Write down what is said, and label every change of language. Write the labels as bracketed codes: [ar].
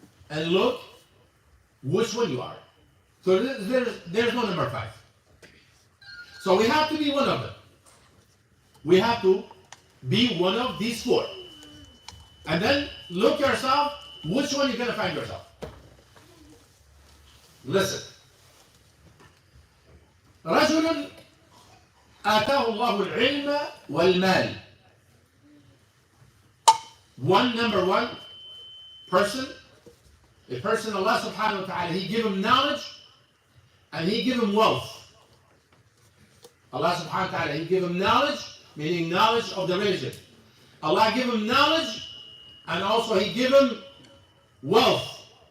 [en] And look which one you are. So there's no number 5. So we have to be one of them. We have to be one of these 4. And then look yourself, which one you're going to find yourself. Listen. [ar] رجل آتاه الله العلم والمال. [en] Number one person, a person Allah subhanahu wa ta'ala, he give him knowledge and he give him wealth. Allah subhanahu wa ta'ala, he give him knowledge, meaning knowledge of the religion. Allah give him knowledge and also he give him wealth.